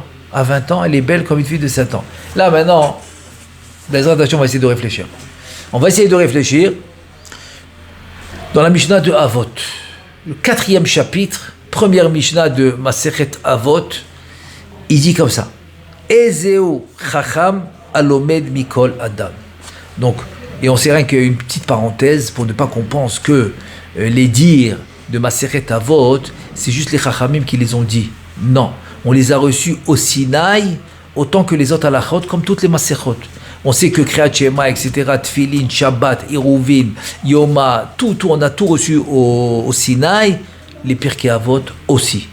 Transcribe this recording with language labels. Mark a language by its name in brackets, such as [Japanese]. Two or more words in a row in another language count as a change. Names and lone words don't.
[French] À 20 ans, elle est belle comme une fille de 7 ans. Là, maintenant, on va essayer de réfléchir. On va essayer de réfléchir dans la Mishnah de Avot. Le 4e chapitre, première Mishnah de Masechet Avot, il dit comme ça. [Hebrew] איזהו חכם הלומד מכל אדם. [French] Donc, et on sait rien qu'une petite parenthèse pour ne pas qu'on pense que les dires de Masechet Avot, c'est juste les chachamim qui les ont dit. Non, on les a reçus au Sinaï autant que les autres halachot, comme toutes les Masechot. On sait que Kriyat Shema, etc., Tfilin, Shabbat, Iruvin, Yoma, tout, on a tout reçu au Sinaï, les Pirkei Avot aussi.